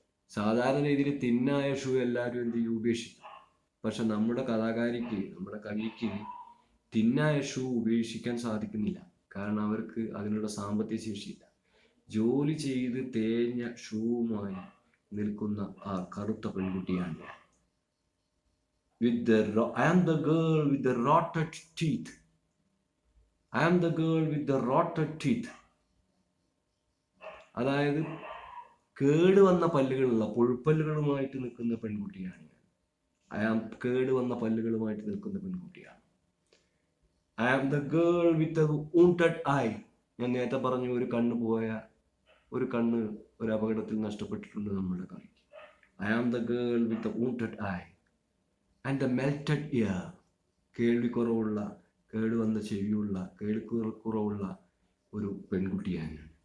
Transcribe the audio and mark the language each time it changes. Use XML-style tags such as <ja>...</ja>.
<ml>സാധാരണ രീതിയിൽ തിന്നായ ഷൂ എല്ലാവരും എന്ത് ചെയ്യും? ഉപേക്ഷിക്കും. പക്ഷെ നമ്മുടെ കവിക്ക് തിന്നായ ഷൂ ഉപേക്ഷിക്കാൻ സാധിക്കുന്നില്ല. കാരണം അവർക്ക് അതിനുള്ള സാമ്പത്തിക ശേഷിയില്ല. ജോലി ചെയ്ത് തേഞ്ഞ ഷൂവുമായി നിൽക്കുന്ന ആ കറുത്ത പെൺകുട്ടിയാണ്.</ml> <en>I am the girl with the rotted teeth. I am the girl with the rotted teeth.</en> <ml>അതായത് കേടുവന്ന പല്ലുകളുള്ള, പുഴുപ്പല്ലുകളുമായിട്ട് നിൽക്കുന്ന പെൺകുട്ടിയാണ് ഞാൻ. കേടുവന്ന പല്ലുകളുമായിട്ട് നിൽക്കുന്ന പെൺകുട്ടിയാണ്.</ml> <en>I am the girl with the wounded eye.</en> <ml>ഞാൻ നേരത്തെ പറഞ്ഞു, ഒരു കണ്ണ് ഒരു അപകടത്തിൽ നഷ്ടപ്പെട്ടിട്ടുണ്ട് നമ്മുടെ കളിക്ക്.</ml> <en>I am the girl with the wounded eye and the melted ear.</en> <ml>കേൾവിക്കുറവുള്ള, കേടുവന്ന ചെവിയുള്ള, കേൾവിക്കുറവുള്ള ഒരു പെൺകുട്ടിയാണ്.</ml>